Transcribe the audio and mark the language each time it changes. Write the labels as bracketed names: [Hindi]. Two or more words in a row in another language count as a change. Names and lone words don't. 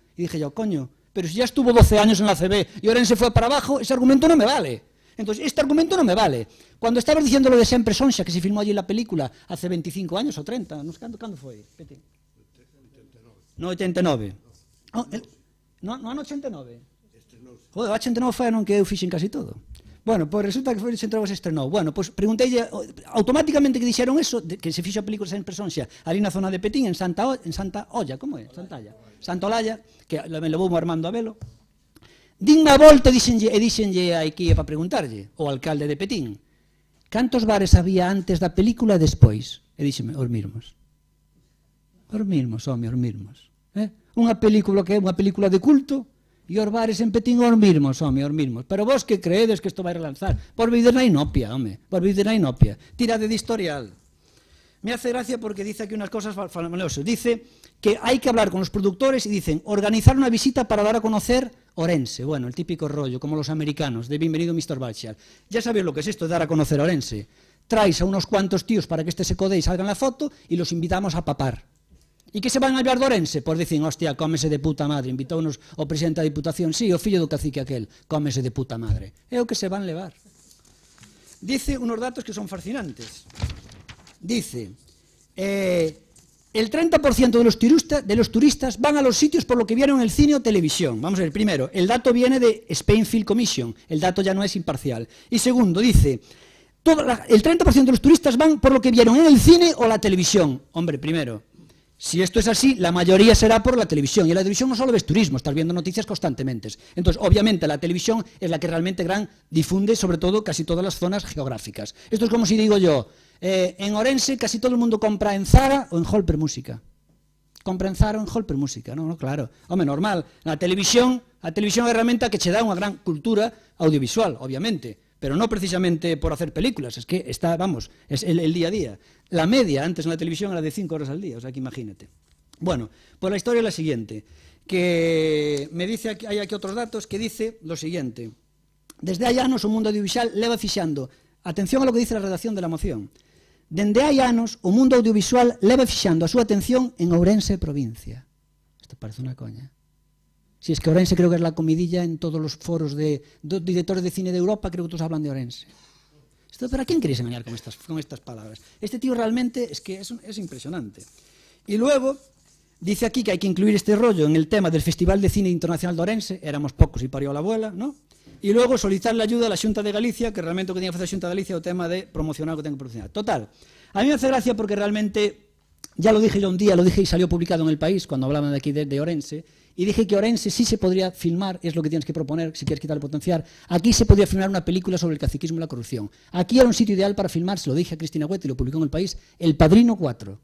[Spanish] Y dije yo, coño, pero si ya estuvo 12 años en la ACB y Orense fue para abajo, ese argumento no me vale. Entonces, este argumento no me vale. Cuando estabas diciendo lo de Sempre Sonxa, que se filmó allí en la película hace 25 años o 30, no sé cuándo foi? No, 89. No, 89. [Galician] Joder, 89 foi non que eu fixen casi todo. Bueno, pues resulta que foi se entregou, se estrenou. Bueno, pues pregunteille automáticamente que dixeron eso, que se fixo a película Sempre Sonxa ali na zona de Petín, en Santa Olla, como é? Santa Olalla, que me levou o Armando Abelo. Din unha volta e díxenlle aquí para preguntarlle ao alcalde de Petín cantos bares había antes da película e despois. E díxeme, os mismos. Os mismos, home, os mismos. Unha película que é unha película de culto e os bares en Petín os mismos, home, os mismos. Pero vos que creedes que isto vai relanzar? Por vides na inopia, home, por vides na inopia. Tirade de historial. [Spanish] Me hace gracia porque dice aquí unas cosas famosas. Dice que hay que hablar con los productores y dicen organizar una visita para dar a conocer Orense. Bueno, el típico rollo, como los americanos, de bienvenido Mr. Balchar. Ya sabéis lo que es esto de dar a conocer Orense. Traes a unos cuantos tíos para que este se codee y salga en la foto y los invitamos a papar. ¿Y qué se van a hablar de Orense? Pues dicen, hostia, cómese de puta madre. [Galician] Invitóunos o presidente da Diputación, sí, o fillo do cacique aquel, [Spanish] cómese de puta madre. [Galician] É o que se van levar. [Spanish] Dice unos datos que son fascinantes. Dice, el 30% de los turistas van a los sitios por lo que vieron en el cine o televisión. Vamos a ver, primero, el dato viene de Spain Film Commission, el dato ya no es imparcial. Y segundo, dice, el 30% de los turistas van por lo que vieron en el cine o la televisión. Hombre, primero, Si esto es así, la mayoría será por la televisión. Y en la televisión no solo ves turismo, estás viendo noticias constantemente. Entonces, obviamente, la televisión es la que realmente difunde, sobre todo, casi todas las zonas geográficas. Esto es como si digo yo, en Orense casi todo el mundo compra en Zara o en Holper Música. Compra en Zara o en Holper Música, non, claro. [Galician] Home, normal. A televisión é a herramienta que che dá unha gran cultura audiovisual, obviamente, pero non precisamente por hacer películas, [Spanish] es que está, vamos, es el día a día. La media antes en la televisión era de 5 horas al día, o sea que imagínate. Bueno, pues la historia es la siguiente, que me dice, hay aquí otros datos, que dice lo siguiente. [Galician] Desde hai anos o mundo audiovisual leva fixando, [Spanish] atención a lo que dice la redacción de la moción, [Galician] dende hai anos o mundo audiovisual leva fixando a súa atención en Ourense provincia. Isto parece unha coña. [Spanish] Si es que Orense creo que es la comidilla en todos los foros de directores de cine de Europa, creo que todos hablan de Orense. ¿Pero a quién queréis engañar con estas palabras? Este tío realmente es que es impresionante. Y luego dice aquí que hay que incluir este rollo en el tema del Festival de Cine Internacional de Orense, éramos pocos y parió la abuela, ¿no? Y luego solicitar la ayuda a la Xunta de Galicia, que realmente [Galician] o que tiene que facer a Xunta de Galicia o tema de promocionar o que ten que promocionar. [Spanish] Total, a mí me hace gracia porque realmente, ya lo dije yo un día, lo dije y salió publicado en El País, cuando hablaban de aquí de Orense, y dije que Orense sí se podría filmar, es lo que tienes que proponer, si quieres quitar el potencial. Aquí se podría filmar una película sobre el caciquismo y la corrupción. Aquí era un sitio ideal para filmar, se lo dije a Cristina Huete y lo publicó en El País, El Padrino 4.